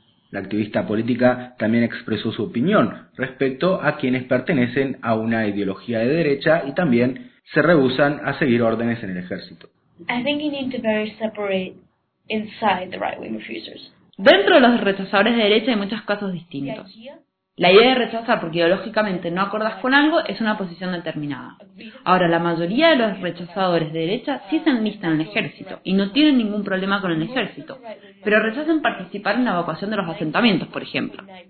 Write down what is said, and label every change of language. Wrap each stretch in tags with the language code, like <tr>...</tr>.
<es>La activista política también expresó su opinión respecto a quienes pertenecen a una ideología de derecha y también se rehúsan a seguir órdenes en el ejército.</es> <en>I think you need to better separate inside the right-wing refusers.</en> <es>Dentro de los rechazadores de derecha hay muchos casos distintos. La idea de rechazar porque ideológicamente no acordas con algo es una posición determinada. Ahora, la mayoría de los rechazadores de derecha sí se enlistan en el ejército y no tienen ningún problema con el ejército, pero rechazan participar en la evacuación de los asentamientos, por ejemplo.</es>